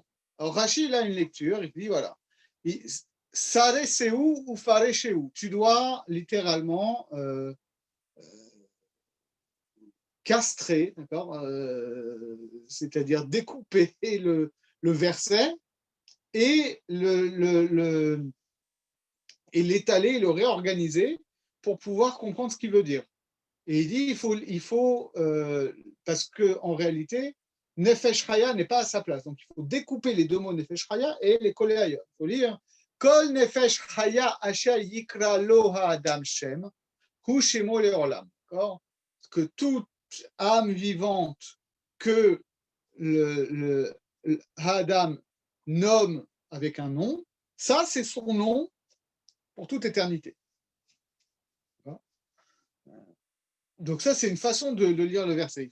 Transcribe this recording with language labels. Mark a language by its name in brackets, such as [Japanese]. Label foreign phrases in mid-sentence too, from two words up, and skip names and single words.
[French] Alors Rachid a une lecture, il dit voilà, [Hebrew] סרסהו ופרשהו, [French] tu dois littéralement castrer, d'accord, c'est-à-dire découper le verset et l'étaler, le réorganiser pour pouvoir comprendre ce qu'il veut dire. Et il dit il faut parce qu'en réalité, [Hebrew] נפש חיה [French] n'est pas à sa place. Donc il faut découper les deux mots [Hebrew] נפש חיה [French] et les coller ailleurs. [Hebrew] Il faut lire כל נפש חיה אשר יקרא לו האדם שם הוא שמו לעולם. [French] Que toute âme vivante que le Ha'adam nomme avec un nom, ça c'est son nom pour toute éternité. Donc ça, c'est une façon de lire le verset.